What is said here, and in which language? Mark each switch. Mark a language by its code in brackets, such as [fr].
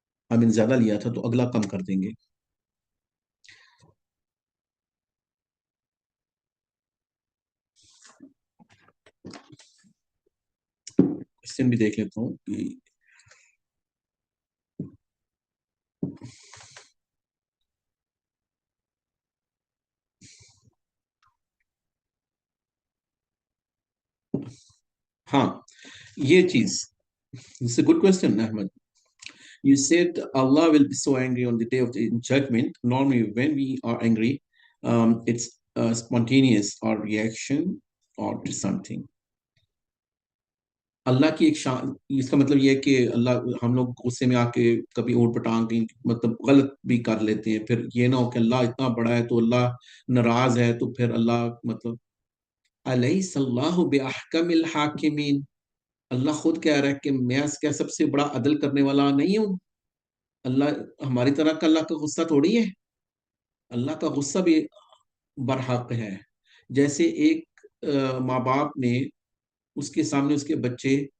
[ur] آئی مین زیادہ لیا تھا، تو اگلا کم کر دیں گے۔ کوشچن بھی دیکھ لیتا ہوں کہ ہاں یہ چیز، [en] it's a good question, Ahmed. You said Allah will be so angry on the day of the judgment. Normally, when we are angry, it's spontaneous or reaction or to something. [ur] اللہ کی ایک شان، اس کا مطلب یہ ہے کہ اللہ، ہم لوگ غصے میں آ کے کبھی اوٹ پٹانگ کہیں مطلب غلط بھی کر لیتے ہیں، پھر یہ نہ ہو کہ اللہ اتنا بڑا ہے تو اللہ ناراض ہے، تو پھر اللہ مطلب [ar] الیس اللہ بأحکم الحاکمین، [ur] اللہ خود کہہ رہا ہے کہ میں کیا سب سے بڑا عدل کرنے والا نہیں ہوں؟ اللہ ہماری طرح کا اللہ کا غصہ تھوڑی ہے، اللہ کا غصہ بھی برحق ہے۔ جیسے ایک ماں باپ نے اس کے سامنے اس کے بچے